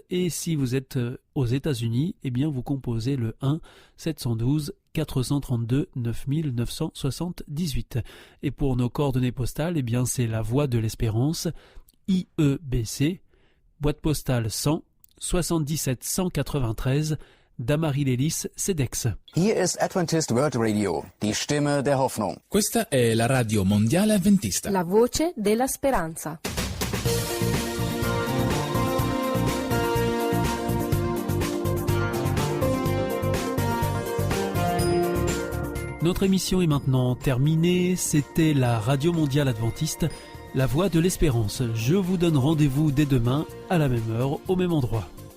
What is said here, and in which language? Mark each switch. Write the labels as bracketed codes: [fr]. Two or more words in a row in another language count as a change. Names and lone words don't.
[fr] Et si vous êtes aux États-Unis, eh bien vous composez le 1 712 432 9978. Et pour nos coordonnées postales, eh bien c'est la Voie de l'Espérance, IEBC, boîte postale 100 77 193, Damary-Lélis, Cedex. [de] Hier ist Adventist World Radio, die Stimme der Hoffnung. [it] Questa è la Radio Mondiale Adventista. La voce della speranza. [fr] Notre émission est maintenant terminée. C'était la Radio Mondiale Adventiste, la Voix de l'Espérance. Je vous donne rendez-vous dès demain, à la même heure, au même endroit.